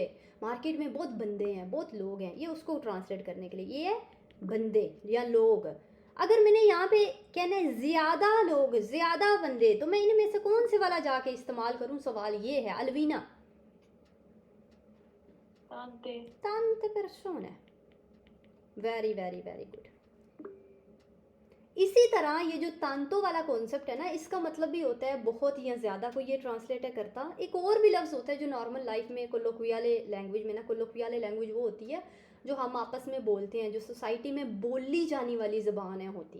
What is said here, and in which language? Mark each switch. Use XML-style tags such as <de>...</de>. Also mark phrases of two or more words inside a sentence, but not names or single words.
<ur>مارکیٹ میں بہت بندے ہیں، بہت لوگ ہیں، یہ اس کو ٹرانسلیٹ کرنے کے لیے، یہ ہے بندے یا لوگ. اگر میں نے یہاں پہ کہنا ہے زیادہ لوگ، زیادہ بندے، تو میں ان میں سے کون سے والا جاکے استعمال کروں? سوال یہ ہے۔ الوینا,</ur> <it>तांते। tante persone।</it> <en>very very very good.</en> <ur>اسی طرح یہ جو تانتو والا کانسیپٹ ہے نا، اس کا مطلب بھی ہوتا ہے بہت یا زیادہ کو یہ ٹرانسلیٹ ہے کرتا. ایک اور بھی لفظ ہوتا ہے جو</ur> <en>normal life</en> <ur>میں کولوکویالے لینگویج میں نا، کولوکویالے لینگویج وہ ہوتی ہے جو ہم آپس میں بولتے ہیں، جو سوسائٹی میں بولی جانے والی زبان ہے ہوتی.</ur>